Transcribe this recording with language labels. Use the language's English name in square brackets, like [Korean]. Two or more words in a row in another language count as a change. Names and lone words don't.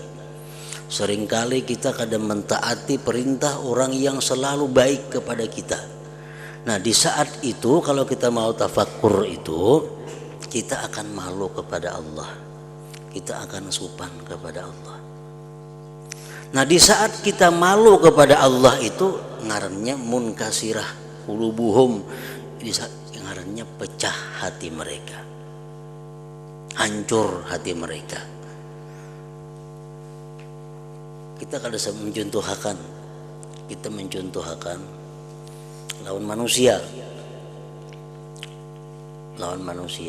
[Indonesian] Seringkali kita kadang mentaati perintah orang yang selalu baik kepada kita. Nah, di saat itu kalau kita mau tafakkur itu, kita akan malu kepada Allah, kita akan sopan kepada Allah. Nah, di saat kita malu kepada Allah itu ngarannya [Arabic] munkasirah qulubuhum, [Indonesian] di saat ngarannya pecah hati mereka, hancur hati mereka. [Banjar] Kita kada mencontohkan, kita mencontohkan lawan manusia, lawan manusia.